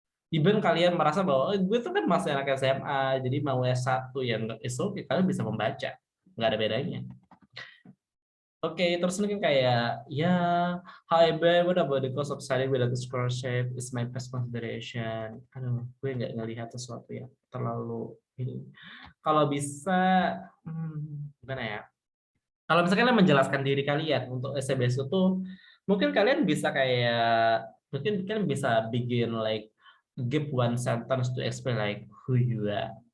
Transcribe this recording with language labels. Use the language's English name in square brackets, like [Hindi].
[Indonesian] Even kalian merasa bahwa gue tuh kan masih anak SMA, jadi mau S1 yang oke, kalian bisa membaca, nggak ada bedanya. Oke, terus mungkin kayak ya, [English] however, what about the cost of studying without a scholarship is my best consideration. [Indonesian] Aduh, gue nggak ngelihat sesuatu yang terlalu ini. Kalau bisa, gimana ya? Kalau misalkan kalian menjelaskan diri kalian untuk SBS itu, mungkin kalian bisa kayak, mungkin kalian bisa [English] begin like give one sentence to explain like who you are.